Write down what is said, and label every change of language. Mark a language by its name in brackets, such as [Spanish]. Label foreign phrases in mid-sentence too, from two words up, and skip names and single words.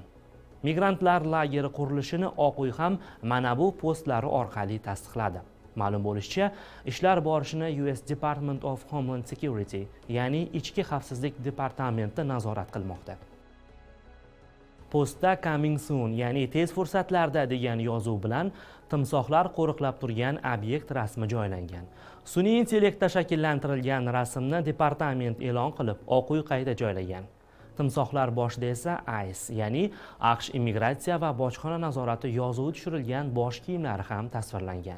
[Uzbek] Migrantlar lageri qurilishini Oq uy ham mana bu postlari orqali tasdiqladi. Ma'lum bo'lishicha, ishlar borishini US Department of Homeland Security, ya'ni Ichki xavfsizlik departamenti nazorat qilmoqda. Postda [English] coming soon, [Uzbek] ya'ni tez fursatlarda degan yozuv bilan timsohlar qo'riqlab turgan obyekt rasmi joylangan. Sun'iy intellektda shakllantirilgan rasmni departament e'lon qilib, Oq uy qayta joylagan. Timsohlar boshida esa ICE, ya'ni AQSh immigratsiya va bojxona nazorati yozuvi tushirilgan bosh kiyimlari ham tasvirlangan.